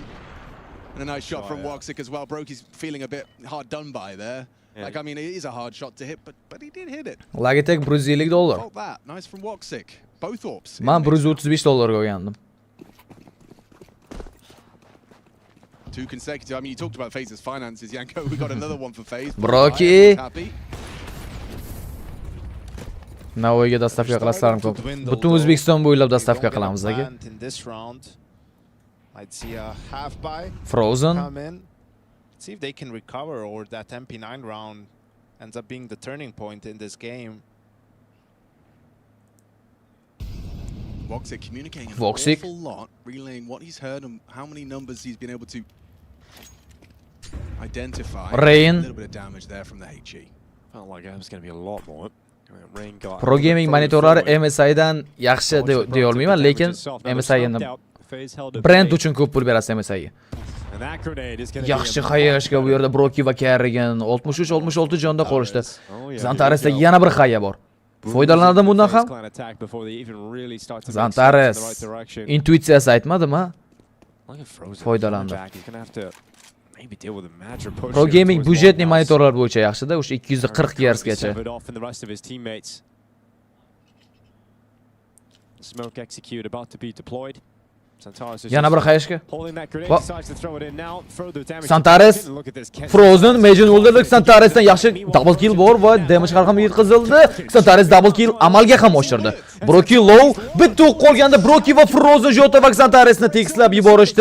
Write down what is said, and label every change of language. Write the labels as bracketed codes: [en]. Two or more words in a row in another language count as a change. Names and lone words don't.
[en] And a nice shot from Woxic as well. Brokey's feeling a bit hard done by there. Like, I mean, it is a hard shot to hit, but he did hit it. Logitech $150. Hold that. Nice from Woxic. Both orbs. [uz] Men $135 olgandim. [en] 2 consecutive. I mean, you talked about FaZe's finances, Yanko. We got another one for FaZe. Broki. [uz] Navoiyga dastavka qilasizlarmi ko'p. Butun O'zbekiston bo'ylab dastavka qilamiz aka. [en] Frozen. See if they can recover, or that MP9 round ends up being the turning point in this game. Woxic communicating an awful lot, relaying what he's heard and how many numbers he's been able to identify. Rain. A little bit of damage there from the HE. Felt like it was going to be a lot more. Rain got [uz] ProGaming monitorlari MSIdan yaxshi deya olmayman, lekin MSI endi brend uchun ko'p pul berasiz MSIga. Yaxshi xayashga bu yerda Broki va Carrigan 63-66 jonda qolishdi. Zantaresda yana bir xaya bor. Foydalanadi bundan ham. Zantares intuitsiyasi aytmadimi? Foydalandi. ProGaming budjetli monitorlar bo'yicha yaxshida, o'sha 240 Hz gacha. [en] Smoke execute about to be deployed. [uz] Yana bir xayashga. Santares Frozen Major o'ldirdik. Santaresdan yaxshi [en] double kill [uz] bor va damage ham yetkazildi. Santares [en] double kill [uz] amalga ham oshirdi. Broki low bitta qolganda Broki va Frozen Jota va Santaresni tekslab yuborishdi.